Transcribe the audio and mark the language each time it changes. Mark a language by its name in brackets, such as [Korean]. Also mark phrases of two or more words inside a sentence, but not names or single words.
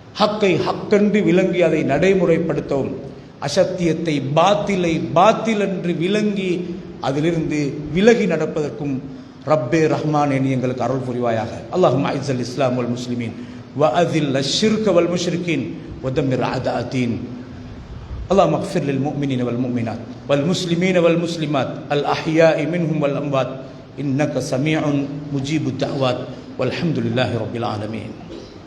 [Tamil] ஹக்கை ஹக்கென்று விளங்கி அதை நடைமுறைப்படுத்தவும், அசத்தியத்தை பாத்தில் என்று விளங்கி அதிலிருந்து விலகி நடப்பதற்கும் [Arabic] ரப்பே ரஹ்மான் [Tamil] என்று எங்களுக்கு அருள் புரிவாயாக. [Arabic] اللهم أعز الإسلام والمسلمين وأذل الشرك والمشركين ودمر أعداء الدين. اللهم اغفر للمؤمنين والمؤمنات والمسلمين والمسلمات الأحياء منهم والأموات إنك سميع مجيب الدعوات والحمد لله رب العالمين.